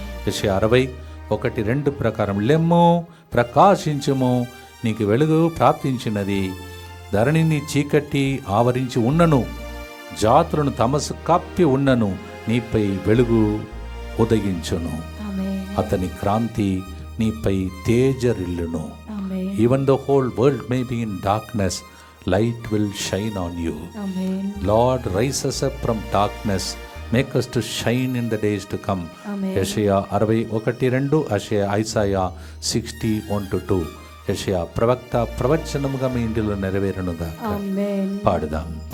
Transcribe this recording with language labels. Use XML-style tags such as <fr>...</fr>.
<te>యెషయా 60:1-2 ప్రకారం, లెమ్ము, ప్రకాశించుము, నీకు వెలుగు ప్రాప్తించినది, ధరణిని చీకటి ఆవరించి ఉన్నను, జాతులను తమసు కప్పి ఉన్నను, నీపై వెలుగు ఉదయించును, అతని క్రాంతి నీపై తేజరిల్లును.</te> <en>Even the whole world may be in darkness, light will shine on you. Lord, rise us up from darkness, make us to shine in the days to come.</en> <te>యెషయా 61:2, ఐసాయా 60:1-2. యెషయా ప్రవక్త ప్రవచనముగా మీ ఇంటిలో నెరవేరునుగా. పాడుదాం.</te>